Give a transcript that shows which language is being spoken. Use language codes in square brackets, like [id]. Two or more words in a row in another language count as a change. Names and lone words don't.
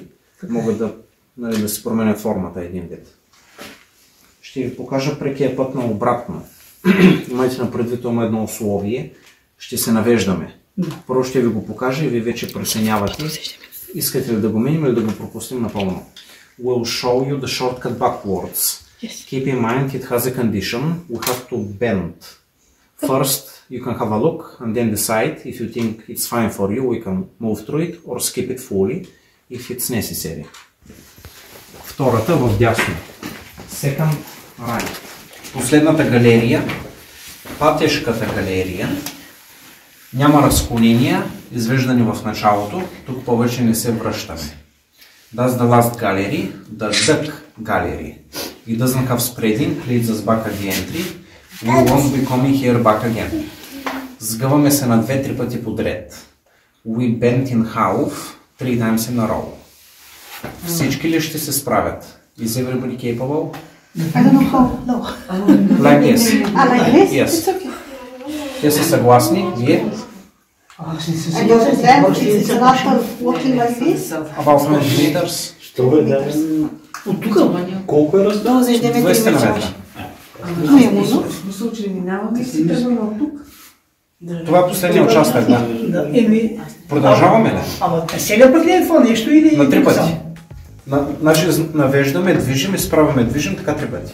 [bg] Могат да се променят формата един вид. Ще ви покажа прекия път на обратно. Имайте на предвид едно условие. Ще се навеждаме. Първо ще ви го покажа и ви вече преценявате. Искате ли да го минем или да го пропустим напълно? [en] We'll show you the shortcut backwards. Keep in mind it has a condition. We have to bend. First you can have a look and then decide if you think it's fine for you. We can move through it or skip it fully if it's necessary. [bg] Втората в дясно. [en] Second right. [bg] Последната галерия, пътешката галерия, няма разклонения, извеждани в началото, тук повече не се връщаме. [en] That's the last gallery, the duck gallery. It doesn't have spreading, leads us back at the entry. We won't be coming here back again. [bg] Сгъваме се на 2-3 пъти подред. [en] We bend in half 3 times in a row. [bg] Всички ли ще се справят? [en] Is everybody capable? I don't know how. No. Like this. Like this? Yes. It's okay. [bg] Те са съгласни? Вие? [en] I don't understand. It's not working like this. About 20 meters? [bg] Що бе, да? От тук? Колко е разстояние? Долу за 9 200 на метра. метра. Ми е музо. Мисля, че минаваме и си тръгваме от тук. Това е последния участък, да. Еми, Продължаваме ли? ама сега пък не е това нещо или... На 3 пъти. Значи навеждаме, движим, изправяме, движим, така 3 пъти.